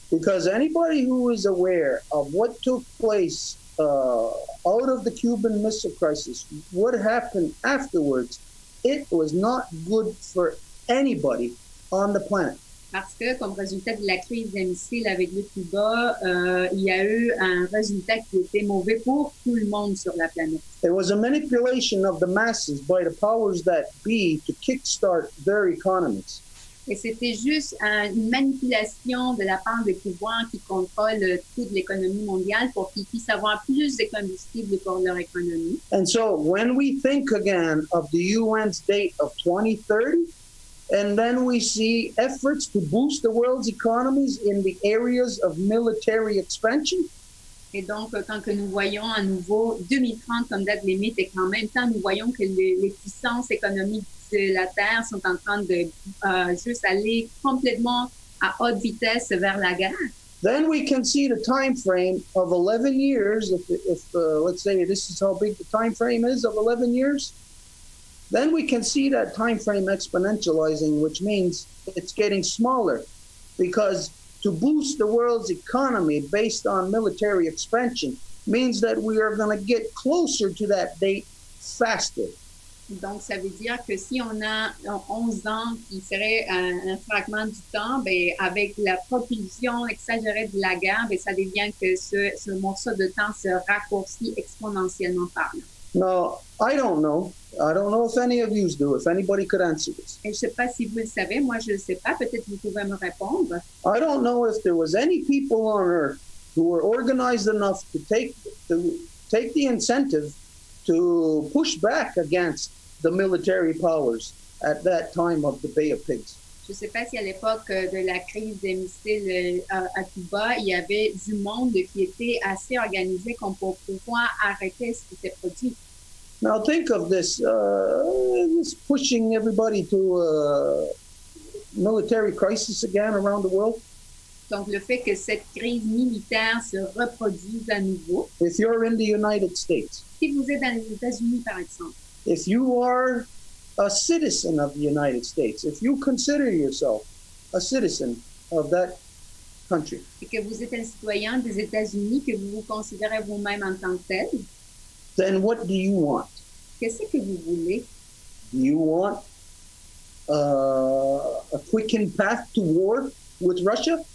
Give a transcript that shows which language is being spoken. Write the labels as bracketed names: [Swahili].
[English] Because anybody who is aware of what took place out of the Cuban Missile Crisis, what happened afterwards, it was not good for anybody on the planet. [French] Parce que, comme résultat de la crise des missiles avec le Cuba, il y a eu un résultat qui était mauvais pour tout le monde sur la planète. [English] It was a manipulation of the masses by the powers that be to kickstart their economies. [French] Et c'était juste une manipulation de la part des pouvoirs qui contrôlent toute l'économie mondiale pour qu'ils puissent avoir plus de combustible pour leur économie. [English] And so when we think again of the UN's date of 2030, and then we see efforts to boost the world's economies in the areas of military expansion. [French] Et donc, quand que nous voyons à nouveau 2030 comme date limite et qu'en même temps, nous voyons que les puissances économiques de la Terre sont en train de juste aller complètement à haute vitesse vers la guerre. [English] Then we can see the time frame of 11 years. If let's say this is how big the time frame is of 11 years, then we can see that time frame exponentializing, which means it's getting smaller, because to boost the world's economy based on military expansion means that we are going to get closer to that date faster. [French] Donc, ça veut dire que si on a 11 ans qui serait un fragment du temps, ben, avec la propulsion exagérée de la guerre, ben, ça devient que ce morceau de temps se raccourcit exponentiellement par là. [English] Now, I don't know if any of you do, if anybody could answer this. [French] Et je ne sais pas si vous le savez, moi je ne le sais pas, peut-être vous pouvez me répondre. [English] I don't know if there was any people on earth who were organized enough to take the incentive to push back against the military powers at that time of the Bay of Pigs. [French] Je ne sais pas si à l'époque de la crise des missiles à Cuba, il y avait du monde qui était assez organisé comme pour pouvoir arrêter ce qui s'est produit. [English] Now think of this pushing everybody to a military crisis again around the world. [French] Donc le fait que cette crise militaire se reproduise à nouveau. [English] If you're in the United States. [French] Si vous êtes dans les États-Unis, par exemple. [English] If you are a citizen of the United States, if you consider yourself a citizen of that country, [French] et que vous êtes un citoyen des États-Unis, que vous vous considérez vous-même en tant que tel, [English] then what do you want? [French] Qu'est-ce que vous voulez? [English] Do you want a quickened path to war with Russia?